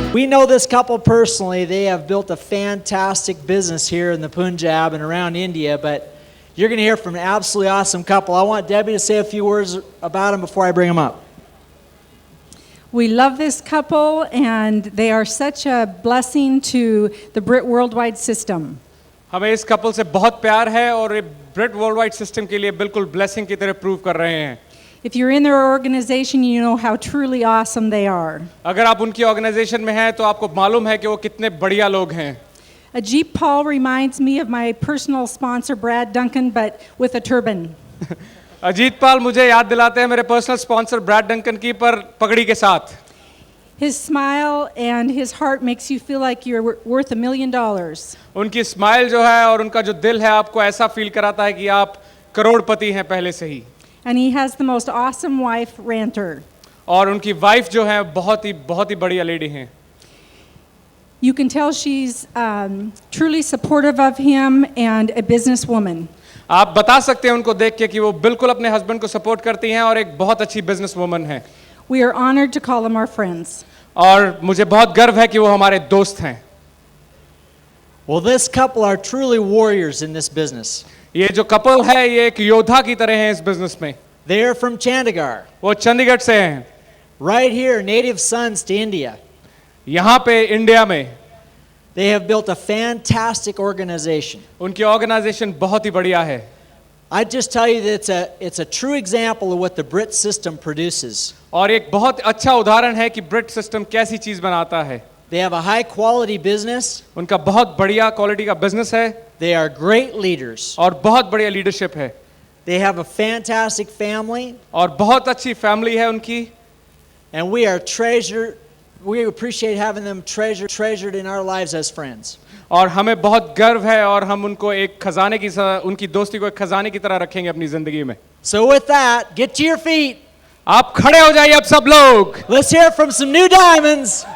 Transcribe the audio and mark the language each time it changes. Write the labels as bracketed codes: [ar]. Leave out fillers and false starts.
[en] We know this couple personally. They have built a fantastic business here in the Punjab and around India, but you're going to hear from an absolutely awesome couple. I want Debbie to say a few words about them before I bring them up. We love this couple, and they are such a blessing to the Brit Worldwide system. [hi] हमें इस couple से बहुत प्यार है और ये ब्रिट worldwide system के लिए बिल्कुल ब्लेसिंग की तरह प्रूव कर रहे हैं. [en] If you're in their organization, you know how truly awesome they are. [hi] अगर आप उनकी ऑर्गेनाइजेशन में हैं तो आपको मालूम है कि वो कितने बढ़िया लोग हैं. [en] Ajit Paul reminds me of my personal sponsor Brad Duncan, but with a turban. [hi] Ajit पाल मुझे याद दिलाते हैं मेरे पर्सनल स्पॉन्सर ब्रैड डंकन की, पर पगड़ी के साथ. [en] His smile and his heart makes you feel like you're worth $1 million. [hi] उनकी स्माइल जो है और उनका जो दिल है आपको ऐसा फील कराता है कि आप करोड़पति हैं पहले से ही. [en] And he has the most awesome wife, Ranter. [hi] और उनकी वाइफ जो है बहुत ही बढ़िया लेडी हैं. [en] You can tell she's truly supportive of him and a businesswoman. [hi] आप बता सकते हैं उनको देख के कि वो बिल्कुल अपने हस्बैंड को सपोर्ट करती हैं और एक बहुत अच्छी बिजनेस वुमन है. [en] We are honored to call them our friends. [hi] और मुझे बहुत गर्व है कि वो हमारे दोस्त हैं. [en] Well, this couple are truly warriors in this business. [hi] ये जो कपल है ये एक योद्धा की तरह हैं इस बिजनेस में. [en] They are from Chandigarh. [hi] वो चंडीगढ़ से हैं. [en] Right here, native sons to India. [hi] यहाँ पे इंडिया में. [en] They have built a fantastic organization. [hi] उनकी ऑर्गेनाइजेशन बहुत ही बढ़िया है. [en] I just tell you that it's a true example of what the Brit system produces. [hi] और एक बहुत अच्छा उदाहरण है कि ब्रिट सिस्टम कैसी चीज बनाता है. [en] They have a high quality business. [hi] उनका बहुत बढ़िया क्वालिटी का बिजनेस है. [en] They are great leaders. [hi] और बहुत बढ़िया लीडरशिप है. [en] They have a fantastic family. [hi] और बहुत अच्छी फैमिली है उनकी. [en] And we appreciate having them treasured in our lives as friends. [hi] और हमें बहुत गर्व है और हम उनको एक खजाने की उनकी दोस्ती को एक खजाने की तरह रखेंगे अपनी जिंदगी में. [en] So with that, get to your feet. [hi] आप खड़े हो जाइए अब सब लोग. [en] Let's hear from some new diamonds.